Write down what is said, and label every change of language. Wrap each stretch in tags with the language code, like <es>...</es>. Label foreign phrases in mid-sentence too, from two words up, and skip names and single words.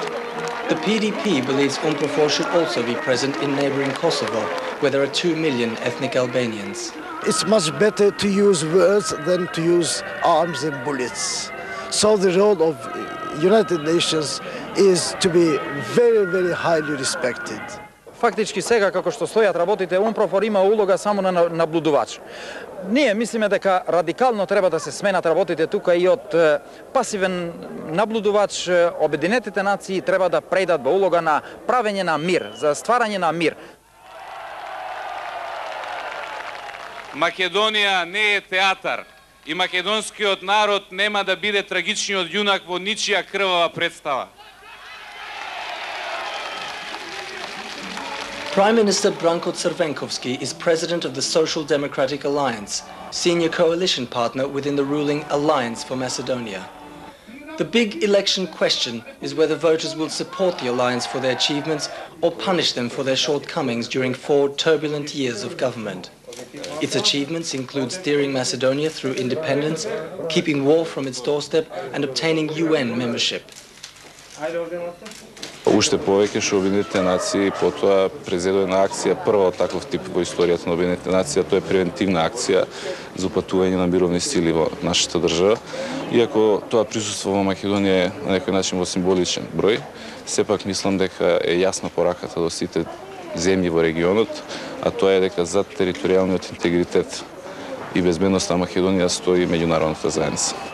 <en>The PDP believes UNPROFOR should also be present in neighboring Kosovo, where there are 2 million ethnic Albanians. It's much better to use words than to use arms and bullets. So the role of United Nations is to be very, very highly respected.</en> <mk>фактички сега како што стојат работите, UNPROFOR има улога само на наблюдувач. Ние мислиме дека радикално треба да се сменат работите тука и од пасивен наблюдувач. Обединетите нации треба да прејдат во улога на правење на мир, за стварање на мир. Македонија не е театар и македонскиот народ нема да биде трагичниот јунак во ничија крвава представа.</mk> <en>Prime Minister Branko Crvenkovski is president of the Social Democratic Alliance, senior coalition partner within the ruling Alliance for Macedonia. The big election question is whether voters will support the alliance for their achievements or punish them for their shortcomings during 4 turbulent years of government. Its achievements include steering Macedonia through independence, keeping war from its doorstep and obtaining UN membership.</en> <mk>Уште повеќе што Обединетите нации потоа презедува една акција, прва од таков тип во историјата на Обединетите нации, тоа е превентивна акција за упатување на мировни сили во нашата држава. Иако тоа присуство во Македонија е на некој начин во символичен број, сепак мислам дека е јасна пораката до сите земји во регионот, а тоа е дека зад територијалниот интегритет и безбедноста на Македонија стои меѓународната заедница.</mk>